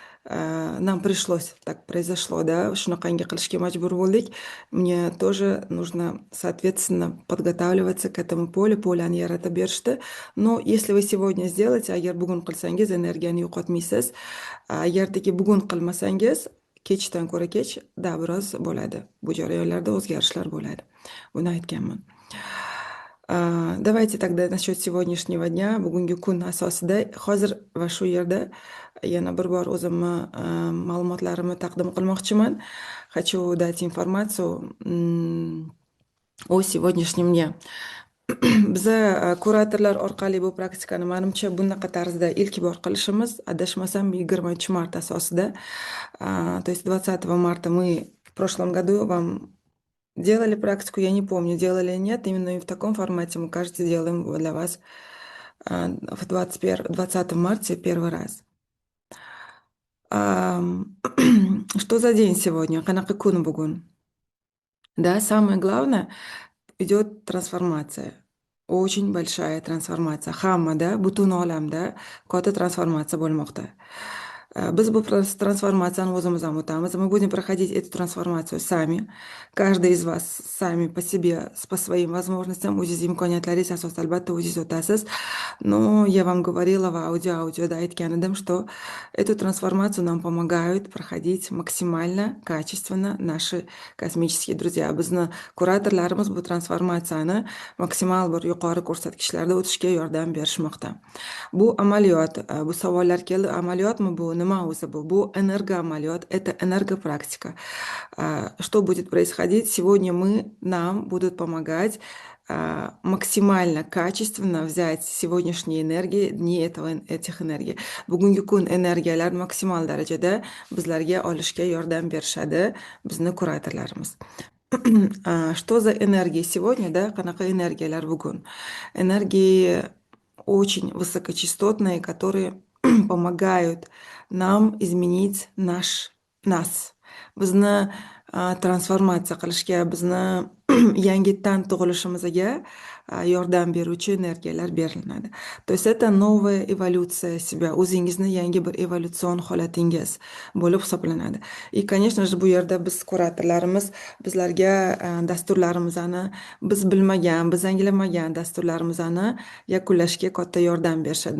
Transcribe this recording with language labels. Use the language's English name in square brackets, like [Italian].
[Russian] Нам пришлось, так произошло, да, [Uzbek] shunaqangi qilishga majbur bo'ldik. [Russian] Мне тоже нужно, соответственно, подготавливаться к этому полю, [Uzbek] polani yaratib berishdi. [Russian] Но если вы сегодня сделаете, [Uzbek] agar bugun qilsangiz energiyani yo'qotmaysiz. Agardagi bugun qilmasangiz, kechdan ko'ra kech, da, biroz bo'ladi. Bu jarayonlarda o'zgarishlar bo'ladi. Buni aytganman. [Russian] Давайте тогда насчет сегодняшнего дня, [Uzbek] bugungi kun asosida hozir va shu yerda yana bir bor o'zimni ma'lumotlarimni taqdim qilmoqchiman. [Russian] Хочу дать информацию о сегодняшнем дне. [Uzbek] Biza kuratorlar orqali bu praktikani menimcha bunaqa tarzda ilk bor qilishimiz, adashmasam 20 mart asosida. [Russian] То есть 20 марта мы в прошлом году вам делали практику, я не помню, делали или нет, именно и в таком формате мы, кажется, делаем для вас в 20 марта первый раз. Что за день сегодня? [Uzbek] Qanaqa kun bugun? [Russian] Да, самое главное, идет трансформация. Очень большая трансформация. [Uzbek] Hammada, butun olamda katta transformatsiya bo'lmoqda. Biz bu трансформацияны o'zimiz ham o'tamiz. [Russian] Мы будем проходить эту трансформацию сами. Каждый из вас сами по себе, по своим возможностям, [Uzbek] o'ziz imkoniyatlaringiz asosida albatta o'ziz o'tasiz. [Russian] Но я вам говорила в аудиода [Uzbek] aytgan edim, [Russian] что эту трансформацию нам помогают проходить максимально качественно наши kosmические друзья. [Uzbek] Bizni kuratorlarimiz bu transformatsiyani maksimal bir yuqori ko'rsatkichlarda o'tishga yordam berishmoqda. Bu amaliyot, bu savollar keldi. Amaliyotmi bu? Nima o'zi bu? Bu энергоаmaliyot, [Russian] это энергопрактика. Что будет происходить? Сегодня нам будут помогать максимально качественно взять сегодняшние энергии, дни этих энергий. [Uzbek] Bugungi kun energiyalar maksimal darajada bizlarga olishga yordam berishadi bizni kuratorlarimiz. [Russian] Что за энергии сегодня, да? [Uzbek] Qanaqa energiyalar bugun? [Russian] Энергии очень высокочастотные, которые помогают нам изменить нас. [Uzbek] Bizni transformatsiya qilishga, bizni yangitdan tug'ilishimizga yordam beruvchi energiyalar beriladi. [Russian] То есть это новая эволюция себя, [Uzbek] o'zingizni yangi bir evolyutsion holatingiz bo'lib hisoblanadi. [Russian] И, конечно же, [Uzbek] bu yerda biz kuratorlarimiz bizlarga dasturlarimizni biz bilmagan, biz anglamagan dasturlarimizni yakunlashga katta yordam berishadi.